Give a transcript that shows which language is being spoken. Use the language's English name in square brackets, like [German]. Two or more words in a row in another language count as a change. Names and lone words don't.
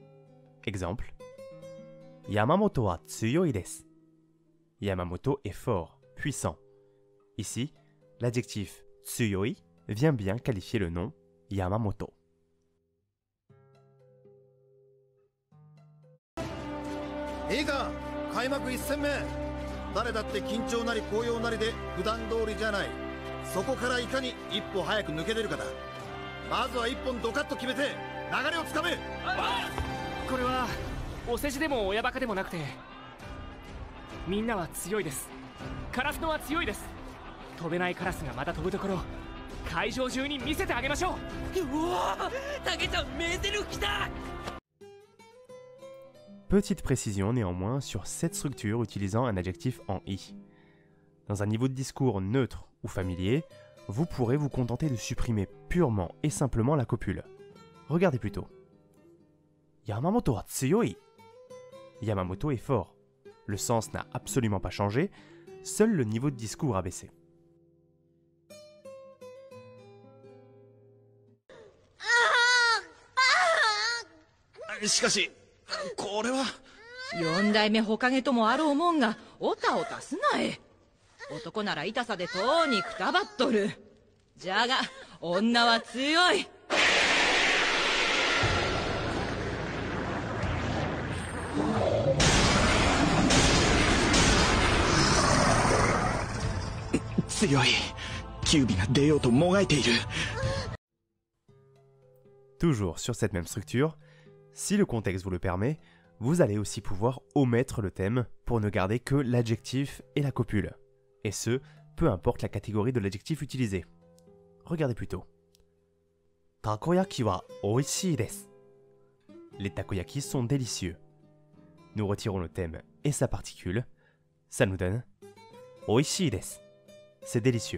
[French] Exemple. [Japanese] 山本は強いです. [French] Yamamoto est fort, puissant. Ici, l'adjectif tsuyoi vient bien qualifier le nom Yamamoto. [Japanese] 映画、開幕 1戦目。誰だって緊張なり高揚なりで普段通りじゃない。そこからいかに一歩早く抜け出るかだ。まずは一本ドカッと決めて流れをつかめ。これはお世辞でも親バカでもなくて、みんなは強いです。カラスノは強いです。飛べないカラスがまた飛ぶところ、会場中に見せてあげましょう。うわー、タケちゃん名台詞来た。 [French] Petite précision néanmoins sur cette structure utilisant un adjectif en i. Dans un niveau de discours neutre ou familier, vous pourrez vous contenter de supprimer purement et simplement la copule. Regardez plutôt. [Japanese] 山本は強い. [French] Yamamoto est fort. Le sens n'a absolument pas changé, seul le niveau de discours a baissé. [Japanese] Shikashi, これは 4代目ほかげともあろうもんがおたおたすなえ。男なら痛さでとうにくたばっとる。じゃが女は強い。強い。キュービが出ようともがいている。 [French] Toujours sur cette même structure, si le contexte vous le permet, vous allez aussi pouvoir omettre le thème pour ne garder que l'adjectif et la copule. Et ce, peu importe la catégorie de l'adjectif utilisé. Regardez plutôt. [Japanese] たこ焼きはおいしいです. [French] Les takoyaki sont délicieux. Nous retirons le thème et sa particule. Ça nous donne [Japanese] おいしいです. [French] C'est délicieux.